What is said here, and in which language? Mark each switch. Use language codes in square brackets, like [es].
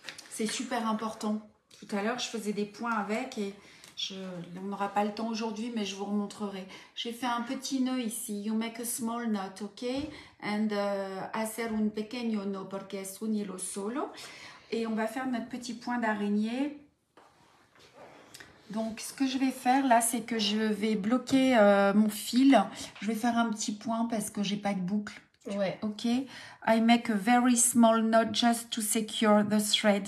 [fr] C'est super important. Tout à l'heure, je faisais des points avec et on n'aura pas le temps aujourd'hui, mais je vous remontrerai. J'ai fait un petit nœud ici. [en] You make a small knot, ok? And [es] hacer un pequeño nœud porque es un hilo solo. [fr] Et on va faire notre petit point d'araignée. Donc, ce que je vais faire là, c'est que je vais bloquer mon fil. Je vais faire un petit point parce que j'ai pas de boucle. Ouais. Ok? [en] I make a very small knot just to secure the thread.